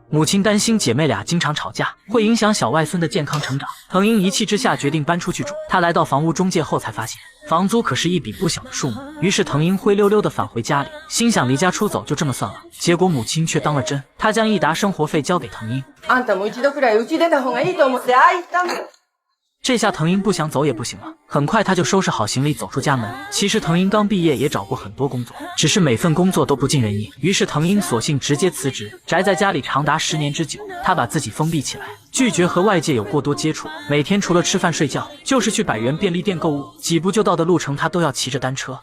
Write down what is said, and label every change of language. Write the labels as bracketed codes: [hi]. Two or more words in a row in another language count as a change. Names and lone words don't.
[zh] 母亲担心姐妹俩经常吵架会影响小外孙的健康成长，藤英一气之下决定搬出去住。她来到房屋中介后才发现，房租可是一笔不小的数目。于是藤英灰溜溜地返回家里，心想离家出走就这么算了。结果母亲却当了真，她将一沓生活费交给藤英。 [ja] あんたも一度くらいうち出た方がいいと思ってああ言ったんだ。 [zh] 这下藤英不想走也不行了，很快他就收拾好行李走出家门。其实藤英刚毕业也找过很多工作，只是每份工作都不尽人意。于是藤英索性直接辞职，宅在家里长达10年之久。他把自己封闭起来，拒绝和外界有过多接触，每天除了吃饭睡觉，就是去100元便利店购物，几步就到的路程他都要骑着单车。